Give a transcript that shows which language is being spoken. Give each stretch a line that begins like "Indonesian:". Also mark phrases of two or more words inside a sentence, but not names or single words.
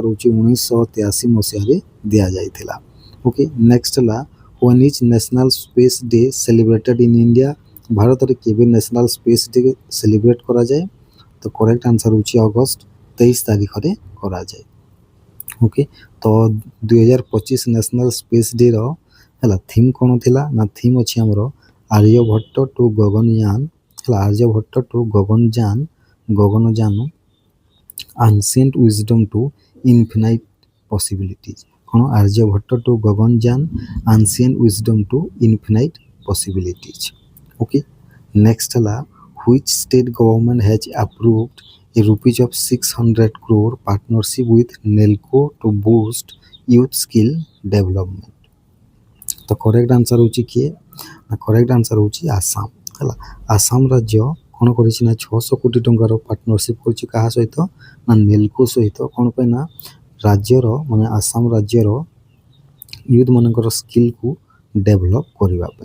Odia: ହେଉଛି 1983 ମସିହାରେ ଦିଆଯାଇଥିଲା
English: okay next ହେଲା when is national space day celebrated in India
Odia: ଭାରତରେ କେବେ
English: national space day celebrate
Odia: କରାଯାଏ ତ
English: correct answer
Odia: ହେଉଛି ଅଗଷ୍ଟ 23 ତାରିଖରେ କରାଯାଏ
English: ଓକେ
Odia: ତ 2025
English: national space dayର
Odia: ହେଲା ଥିମ୍ କ'ଣ ଥିଲା ନା ଥିମ୍ ଅଛି ଆମର ଆର୍ଯ୍ୟଭଟ୍ଟ ଟୁ ଗଗନଯାନ ହେଲା ଆର୍ଯ୍ୟଭଟ୍ଟ ଟୁ ଗଗନଯାନ
English: ancient wisdom to infinite possibilities କ'ଣ ଆର୍ଯ୍ୟଭଟ୍ଟ ଟୁ ଗଗନଯାନ ancient wisdom to infinite possibilities okay next ହେଲା which state government has approved a rupees of 600 crore partnership with NELCO to boost youth skill development
Odia: ତ
English: correct answer
Odia: ହେଉଛି କିଏ ନା
English: correct answer
Odia: ହେଉଛି ଆସାମ ହେଲା ଆସାମ ରାଜ୍ୟ କ'ଣ କରିଛି ନା 600 କୋଟି ଟଙ୍କାର ପାର୍ଟନରସିପ୍ କରିଛି କାହା ସହିତ ନା ନେଲ୍କୋ ସହିତ କ'ଣ ପାଇଁ ନା ରାଜ୍ୟର ମାନେ ଆସାମ ରାଜ୍ୟର ୟୁଥ୍ ମାନଙ୍କର ସ୍କିଲ୍କୁ ଡେଭଲପ୍ କରିବା ପାଇଁ।